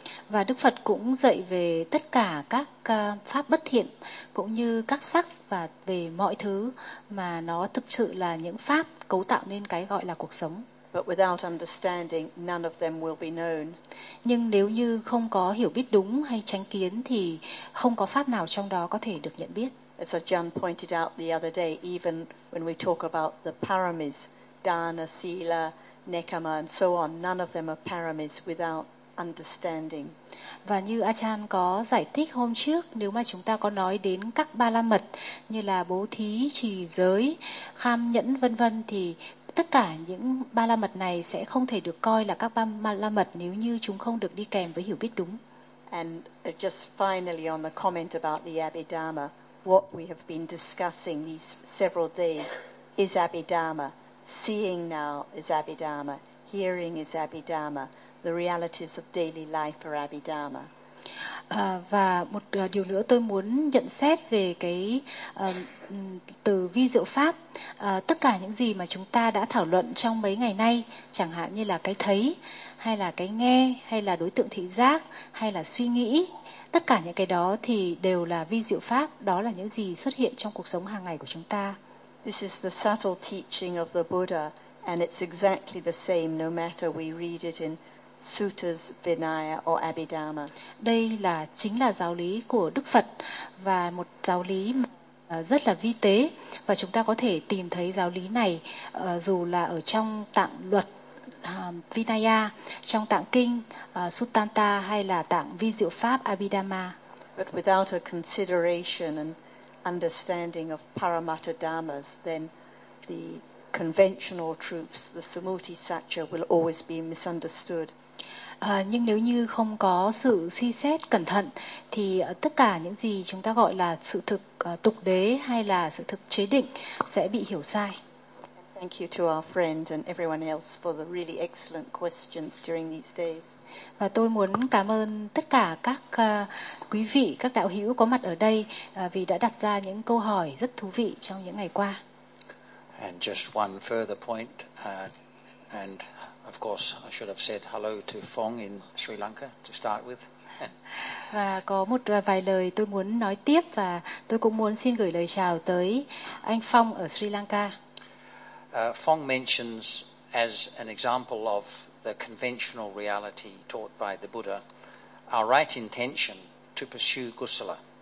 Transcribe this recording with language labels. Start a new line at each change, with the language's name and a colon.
Vietnamese: Và Đức Phật cũng dạy về tất cả các pháp bất thiện cũng như các sắc và về mọi thứ mà nó thực sự là những pháp cấu tạo nên cái gọi là cuộc sống.
English: But without understanding, none of them will be known.
Vietnamese: Nhưng nếu như không có hiểu biết đúng hay chánh kiến thì không có pháp nào trong đó có thể được nhận biết.
English: As Ajahn pointed out the other day, even when we talk about the paramis, dana, sila, nekama and so on, none of them are paramis without understanding.
Vietnamese: Và như Ajahn có giải thích hôm trước, nếu mà chúng ta có nói đến các ba la mật như là bố thí, trì giới, kham nhẫn vân vân thì tất cả những ba la mật này sẽ không thể được coi là các ba la mật nếu như chúng không được đi kèm với hiểu biết đúng.
English: And just finally on the comment about the Abhidhamma, what we have been discussing these several days is Abhidhamma. Seeing now is Abhidhamma. Hearing is Abhidhamma. The realities of daily life are Abhidhamma.
Vietnamese: Và một điều nữa tôi muốn nhận xét về cái từ vi diệu pháp, tất cả những gì mà chúng ta đã thảo luận trong mấy ngày nay, chẳng hạn như là cái thấy, hay là cái nghe, hay là đối tượng thị giác, hay là suy nghĩ, tất cả những cái đó thì đều là vi diệu pháp, đó là những gì xuất hiện trong cuộc sống hàng ngày của chúng ta.
English: This is the subtle teaching of the Buddha, and it's exactly the same no matter we read it in Suttas, Vinaya or Abhidhamma.
Vietnamese: Đây là chính là giáo lý của Đức Phật và một giáo lý rất là vi tế, và chúng ta có thể tìm thấy giáo lý này dù là ở trong tạng luật Vinaya, trong tạng kinh Suttanta hay là tạng vi diệu pháp Abhidhamma.
English: But without a consideration and understanding of Paramattha Dhammas, then the conventional truths, the Samuti Satcha, will always be misunderstood.
Vietnamese: Nhưng nếu như không có sự suy xét cẩn thận thì tất cả những gì chúng ta gọi là sự thực tục đế hay là sự thực chế định sẽ bị hiểu sai.
English: Thank you to our friend and everyone else for the really excellent questions during these days.
Vietnamese: Và tôi muốn cảm ơn tất cả các quý vị, các đạo hữu có mặt ở đây vì đã đặt ra những câu hỏi rất thú vị trong những ngày qua.
English: And just one further point, and of course I should have said hello to Phong in Sri Lanka to start with.
Vietnamese: Và có một vài lời tôi muốn nói tiếp, và tôi cũng muốn xin gửi lời chào tới anh Phong ở Sri Lanka.
English: Phong mentions as an example of the conventional reality taught by the Buddha our right intention to pursue kusala.